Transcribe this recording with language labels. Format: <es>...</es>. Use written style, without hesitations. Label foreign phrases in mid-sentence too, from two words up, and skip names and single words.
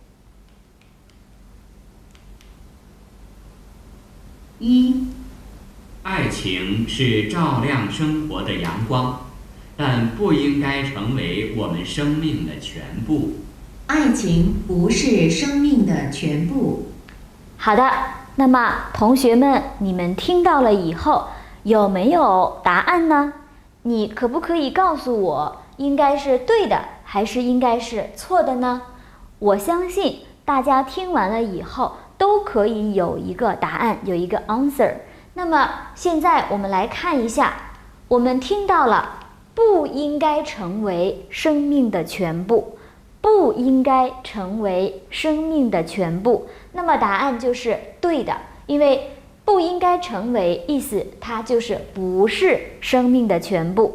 <zh>一，愛情是照亮生活的陽光，但不應該成為我們生命的全部。愛情不是生命的全部。好的，那麼同學們，你們聽到了以後，有沒有答案呢？你可不可以告訴我，應該是對的，還是應該是錯的呢？我相信大家聽完了以後，都可以有一個答案，有一個 answer。那麼現在我們來看一下，我們聽到了不應該成為生命的全部，不應該成為生命的全部。那麼答案就是對的，因為不應該成為意思它就是不是生命的全部。</zh>